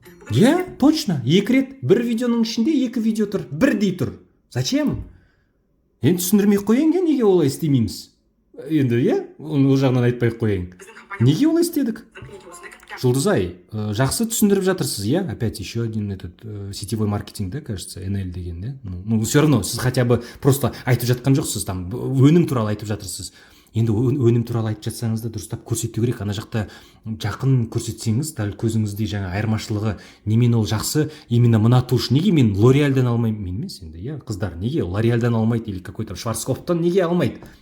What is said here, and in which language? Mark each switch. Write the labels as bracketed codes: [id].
[kk] Иә, точно. Екі рет. Бір видеоның ішінде екі видео тұр. Бірдей тұр. Зачем? Енді түсіндірмей қояйын, неге олай істемейміз? Енді, иә, ол жағынан айтпай қояйын. Неге олай істедік? Жұлдызай, жақсы түсіндіріп жатырсыз, иә? [ru] Опять еще один сетевой маркетинг, да, кажется, NL деген, да? Ну, все равно, [kk] сіз [ru] хотя бы просто [kk] айтып жатқан жоқсыз, там, өнім туралы айтып жатырсыз. Енді өнім туралы айтып жатсаңыз да дұрыстап көрсету керек. Ана жақта жақын көрсетсеңіз, дәл көзіңіздей жаңа айырмашылығы, немен ол жақсы, именно мына туш. Неге мен L'Oreal'дан алмаймын? Мен емес енді, иә, қыздар, неге L'Oreal'дан алмайды [ru] или какой-то [kk] Шварцкопфтан неге алмайды?